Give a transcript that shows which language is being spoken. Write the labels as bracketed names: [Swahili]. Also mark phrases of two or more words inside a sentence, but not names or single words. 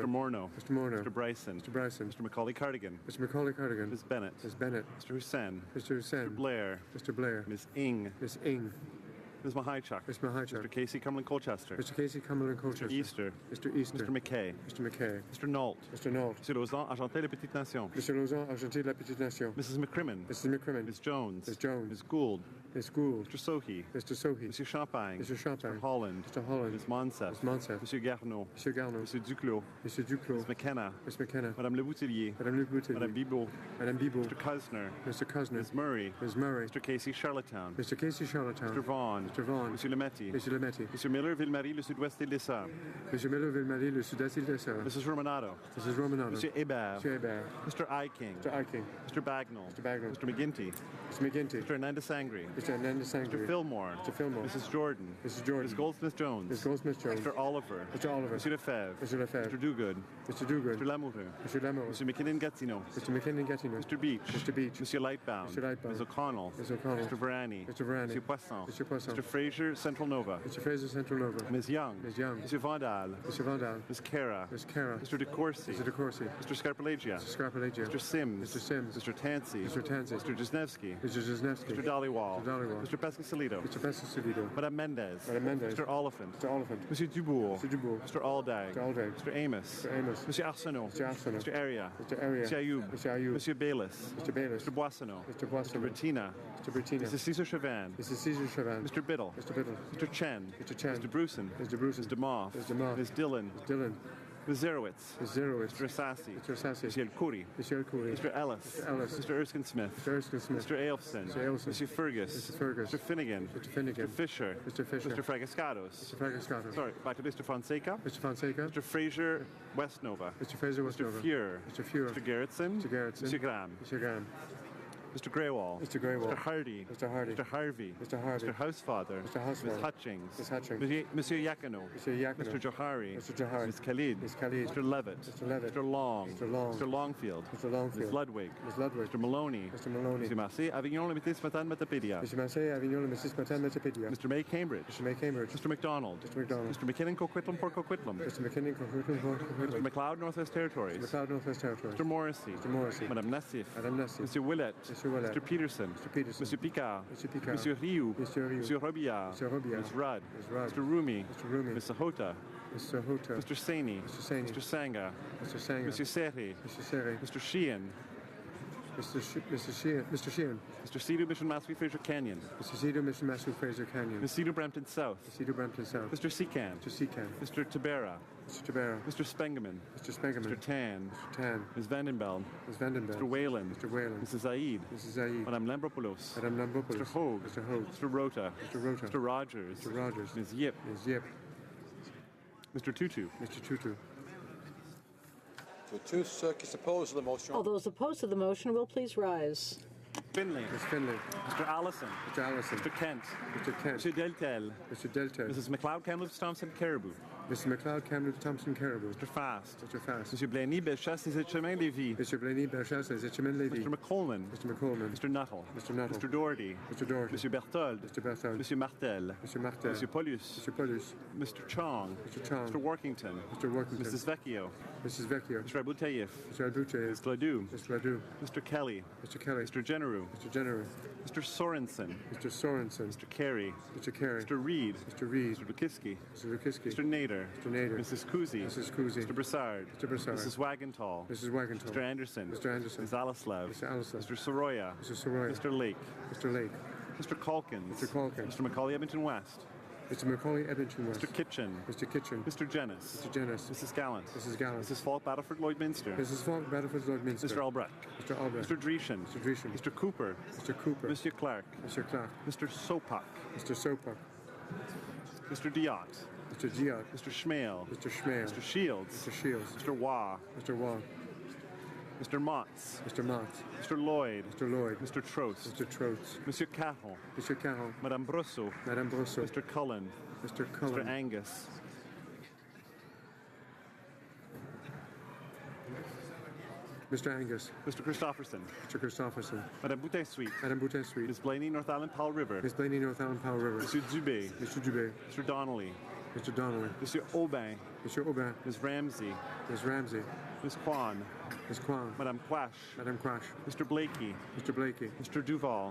[English] Mr. Morneau. Mr. Morneau. Mr. Bryson. Mr. Bryson. Mr. Macaulay Cardigan. Mr. Macaulay Cardigan. Ms. Bennett. Ms. Bennett. Mr. Hussain. Mr. Hussain. Mr. Blair. Mr. Blair. Ms. Ing. Ms. Ing. Ms. Mahichuk. Ms. Mahichuk. Mr. Casey Cumberland Colchester. Mr. Casey Cumberland Colchester. Mr. Easter. Mr. Easter. Mr. McKay. Mr. McKay. Mr. Nault. Mr. Nault. Monsieur Lauzon, Argenté la Petite Nation. Mr. Lauzon, Argenté la Petite Nation. Mrs. McCrimmon. Mrs. McCrimmon. Ms. Jones. Ms. Jones. Ms. Gould. Ms. Gould. Mr. Sohi. Mr. Sohi. Monsieur Champagne. Mr. Champagne. Mr. Holland. Mr. Holland. Ms. Monsef. Ms. Monsef. Monsieur Garneau. Monsieur Garneau. Monsieur Duclos. Monsieur Duclos. Ms. McKenna. Ms. McKenna. Madame Le Boutillier. Madame Le Boutillier. Madame Bibeau. Madame Bibeau. Mr. Cusner. Mr. Cusner. Ms. Murray. Ms. Murray. Mr. Casey Charlottetown. Mr. Casey Charlottetown. Mr. Vaughan. Mr. Vaughan. Monsieur Lemetti. Monsieur Lemetti. Monsieur Miller, Ville-Marie, le Sud-Ouest île des Sœurs. Monsieur Miller, Ville-Marie, le Sud-Est île des Sœurs. Mrs. Romanado. Mrs. Romanado. Monsieur Hébert. Monsieur Hébert. Mr. Iking. Mr. Iking. Mr. Bagnall. Mr. Bagnall. Mr. McGinty. Mr. McGinty. Mr. Hernandez Sangre. Mr. Hernandez Sangre. Mr. Fillmore. Mr. Fillmore. Mrs. Jordan. Mrs. Jordan. Ms. Goldsmith-Jones. Ms. Goldsmith-Jones. Mr. Oliver. Mr. Oliver. Monsieur Lefebvre. Mr. Lefebvre. Mr. Duguid. Mr. Duguid. Mr. Lamoureux. Mr. Lamoureux. Mr. McKinnon-Gatineau. Mr. McKinnon-Gatineau. Mr. Beach. Mr. Beach. Monsieur Lightbound. Mr. Lightbound. Ms. O'Connell. Ms. O'Connell. Mr. Varani. Mr. Varani. Monsieur Poisson. Mr. Poisson. Mr. Fraser, Central Nova. Mr. Fraser, Central Nova. Ms. Young. Ms. Young. Monsieur Vandal. Mr. Vandal. Ms. Cara. Ms. Cara. Mr. De Courcy. Mr. De Courcy. Mr. Scarpelagia. Mr. Scarpelagia. Mr. Sims. Mr. Sims. Mr. Tansey. Mr. Tansey. Mr. Jesnevsky. Mr. Jesnevsky. Mr. Dollywall. Mr. Dollywall. Mr. Pescasolido. Mr. Pescasolido. Madame Mendez. Madame Mendez. Mr. Oliphant. Mr. Oliphant. Monsieur Dubourg. Mr. Dubourg. Mr. Aldag. Mr. Aldag. Mr. Amos. Mr. Amos. Monsieur Arsenault. Mr. Arsenault. Mr. Aria. Mr. Aria. Monsieur Ayoub. Mr. Ayoub. Monsieur Bayless. Mr. Bayless. Mr. Boissonneau. Mr. Mr. Boissonneau. Bettina. Mr. Bettina. Mrs. Cesar Chavan. Mrs. Cesar Chavan. Mr. Biddle. Mr. Biddle. Mr. Chen. Mr. Chen. Mr. Bruson. Mr. Bruson. Mr. Moff. Mr. Moff. Ms. Dillon. Ms. Dillon. Ms. Zerowitz. Ms. Zerowitz. Mr. Assassi. Mr. Assassi. Monsieur El Khoury. Monsieur Khoury. Mr. Ellis. Mr. Ellis. Mr. Erskine Smith. Mr. Erskine Smith. Mr. Ailfson. Mr. Ailfson. Monsieur Fergus. Mr. Fergus. Mr. Finnegan. Mr. Finnegan. Mr. Fisher. Mr. Fisher. Mr. Fragascados. Mr. Fragascato. Sorry, back to Mr. Fonseca. Mr. Fonseca. Mr. Fraser Westnova. Mr. Fraser Mr. Westnova. Fuhr. Mr. Fuhr. Mr. Gerritsen. Mr. Gerritsen. Mr. Graham. Mr. Graham. Mr. Greywall. Mr. Greywall. Mr. Hardy. Mr. Hardy. Mr. Harvey. Mr. Harvey. Mr. Housefather. Mr. Housefather. Ms. Hutchings. Ms. Hutchings. Monsieur Yakino. Mr. Yakino. Mr. Johari. Mr. Johari. Ms. Khalid. Ms. Khalid. Mr. Levitt. Mr. Levitt. Mr. Long. Mr. Long. Mr. Longfield. Mr. Longfield. Ms. Ludwig. Ms. Ludwig. Mr. Maloney. Mr. Maloney. Mr. Massey. Avignon, Limité, Smatan, Metapedia. Mr. Massey, Avignon, le Mrs. Matan, Metapedia. Mr. May, Cambridge. Mr. May, Cambridge. Mr. McDonald. Mr. McDonald. Mr. McKinnon, Coquitlam, Port Coquitlam. Mr. McKinnon, Mr. McLeod, Northwest Territories. Mr. McLeod, Northwest Territories. Mr. Morrissey. Mr. Morrissey. Madame Nassif. Madame Nassif. Mr. Willett. Mr. Willett. Mr. Peterson. Mr. Peterson. Mr. Picard. Mr. Picard. Monsieur Rioux. Mr. Rioux. Monsieur Robillard. Mr. Robillard. Ms. Rudd. Ms. Rudd. Mr. Rumi. Mr. Rumi. Mr. Hota. Mr. Hota. Mr. Saini. Mr. Saini. Mr. Sanga. Mr. Sanger. Monsieur Serri. Mr. Serri. Mr. Sheehan. Mr. Sheehan. Mr. Cedar, Mission Massey, Fraser Canyon. Mr. Cedar, Mission Massey, Fraser Canyon. Ms. Cedar, Brampton South. Mr. Cedar, Brampton South. Mr. Secan. Mr. Secan. Mr. Tabera. Mr. Tabera. Mr. Spengeman. Mr. Spengeman. Mr. Tan. Mr. Tan. Ms. Vandenbeld. Ms. Vandenbeld. Mr. Whalen. Mr. Whalen. Mrs. Zaid. Mrs. Zaid. Madame Lambropoulos. Madame Lambropoulos. Mr. Hogue. Mr. Hogue. Mr. Rota. Mr. Rota. Mr. Rogers. Mr. Rogers. Ms. Yip. Ms. Yip. Mr. Tutu. Mr. Tutu. [French] Tous ceux qui s'opposent à la motion. [English] All those opposed to the motion will please rise. Finley. Ms. Finley. Mr. Allison. Mr. Allison. Mr. Kent. Mr. Kent. Mr. Deltel. Mr. Delta. Mrs. McLeod, Kamloops, Thompson, Caribou. Mr. McLeod, Kamloops, Thompson, Caribou. Mr. Fast. Mr. Fast. Monsieur Blaney, Bellechasse, Les Etchemins, Lévis. Mr. Blaney, Bellechasse, Les Etchemins, Lévis. Mr. McColeman. Mr. McColeman. Mr. Nuttall. Mr. Nuttall. Mr. Doherty. Mr. Doherty. Monsieur Berthold. Mr. Berthold. Monsieur Martel. Mr. Martel. Monsieur Paulus. Mr. Paulus. Mr. Chong. Mr. Chong. Mr. Workington. Mr. Workington. Mrs. Vecchio. Mrs. Vecchio. Mr. Aboutayev. Mr. Aboutayev. Mr. Ledoux. Mr. Ledoux. Mr. Kelly. Mr. Kelly. Mr. Generou. Mr. General. Mr. Sorensen. Mr. Sorensen. Mr. Carey. Mr. Carey. Mr. Reed. Mr. Reed. Mr. Lukiski. Mr. Lukiski. Mr. Nader. Mr. Nader. Mrs. Kuzi. Mrs. Kuzi. Mr. Broussard. Mr. Broussard. Mrs. Wagenthal. Mrs. Wagenthal. Mr. Anderson. Mr. Anderson. Ms. Alislav. Mr. Alislav. Mr. Soroya. Mr. Soroya. Mr. Lake. Mr. Lake. Mr. Calkins. Mr. Calkins. Mr. Macaulay Edmonton West. Mr. Macaulay, Edmonton West. Mr. Kitchen. Mr. Kitchen. Mr. Jennis. Mr. Jennis. Mrs. Gallant. Mrs. Gallant. Mrs. Falk, Battleford, Lloydminster. Mrs. Falk, Battleford, Lloydminster. Mr. Albrecht. Mr. Albrecht. Mr. Dreeshen. Mr. Dreeshen. Mr. Cooper. Mr. Cooper. Monsieur Clark. Mr. Clark. Mr. Sopak. Mr. Sopak. Mr. Diot. Mr. Diot. Mr. Schmale. Mr. Schmale. Mr. Shields. Mr. Shields. Mr. Waugh. Mr. Wall. Mr. Motts. Mr. Mott. Mr. Lloyd. Mr. Lloyd. Mr. Trost. Mr. Trost. Monsieur Caron. Mr. Carroll. Madame Brosseau. Madame Brosseau. Mr. Cullen. Mr. Cullen. Mr. Angus. Mr. Angus. Mr. Christopherson. Mr. Christopherson. Madame Boutin-Sweet. Madame Boutin-Sweet. Ms. Blaney, North Island Powell River. Miss Blaney, North Island Powell River. Monsieur Dubé. Mr. Dubé. Mr. Donnelly. Mr. Donnelly. Monsieur Aubin. Mr. Aubin. Ms. Ramsey. Ms. Ramsey. Ms. Kwan. Ms. Kwan. Madame Quash. Madame Quash. Mr. Blakey. Mr. Blakey. Mr. Duval.